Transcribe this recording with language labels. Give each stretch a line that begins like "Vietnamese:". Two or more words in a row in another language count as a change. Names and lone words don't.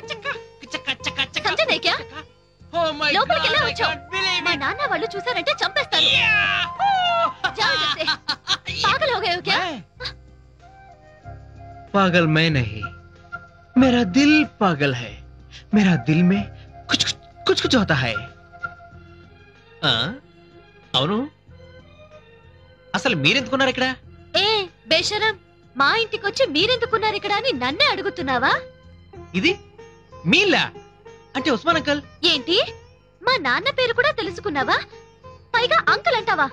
Hindi: समझे नहीं क्या?
English: Oh my
Telugu: లోపలికి
English: God,
Telugu: వెళ్ళి
English: I
Telugu: వచ్చావు.
English: can't believe
Telugu: మా
English: it.
Telugu: నాన్న వాళ్ళు చూసారంటే చంపేస్తారు.
Hindi: जाओ इधर से. पागल हो गए हो क्या? पागल मैं नहीं, मेरा दिल पागल है. मेरा दिल में कुछ कुछ कुछ होता है.
Telugu: అవును, అసలు మీరెందుకున్నారు ఇక్కడ? ఏ బేషరం, మా ఇంటికొచ్చి మీరెందుకున్నారు ఇక్కడ అని నన్నే అడుగుతున్నావా? ఇది మీలా అంటే ఉస్మాన్ అంకల్. ఏంటి, మా నాన్న పేరు కూడా తెలుసుకున్నావా? పైగా అంకుల్ అంటావా?